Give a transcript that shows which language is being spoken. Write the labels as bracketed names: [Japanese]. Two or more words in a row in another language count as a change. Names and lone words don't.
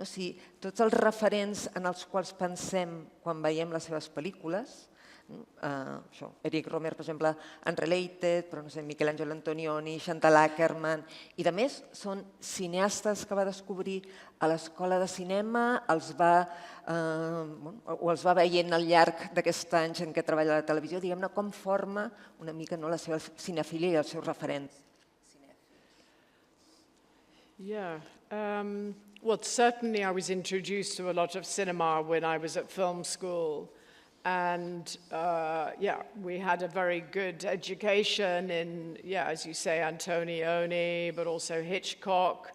[Catalan] Si tots els referents en els quals pensem quan veiem les seves pel·lícules, això, Eric Rohmer, per exemple, Unrelated, però no sé, Michelangelo Antonioni, Chantal Akerman, i de més són cineastes que va descobrir a l'escola de cinema, els va veient al llarg d'aquests anys en què treballa a la televisió, diguem-ne, com forma una mica la seva cinefília i els seus referents. [English] Yeah. Well, certainly I was introduced to a lot of cinema when I was at film school. And we had a very good education in, as you say, Antonioni, but also Hitchcock.